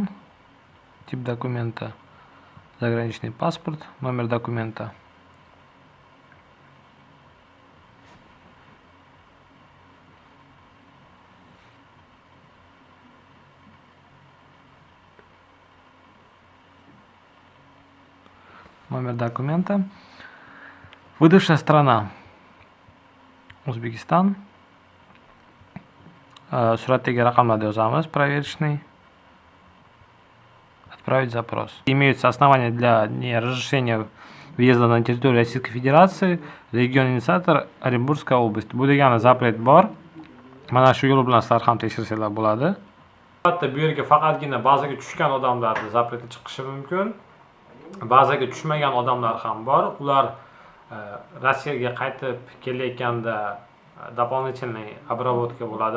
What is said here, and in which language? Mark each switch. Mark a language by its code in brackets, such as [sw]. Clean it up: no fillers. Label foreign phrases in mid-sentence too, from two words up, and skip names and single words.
[ru] тип документа заграничный паспорт, номер документа. Номер документа. Выдавшая страна O'zbekiston. [uz] Suratdagi raqamlarni yozamiz, [ru] проверочный. Отправить запрос. Имеются основания для неразрешения въезда на территорию Российской Federaции, регион инициатор Оренбургская область. [uz] Bu degani zapret bor. Mana shu yo'l bilan sizlar ham tekshirsanglar bo'ladi. Albatta bu yerga faqatgina bazaga tushgan odamlarning zapreti chiqishi mumkin. Bazaga tushmagan odamlar ham bor. Ular Rossiyaga qaytib kelayotganda [ru] дополнительный обработка [uz] bo'ladi.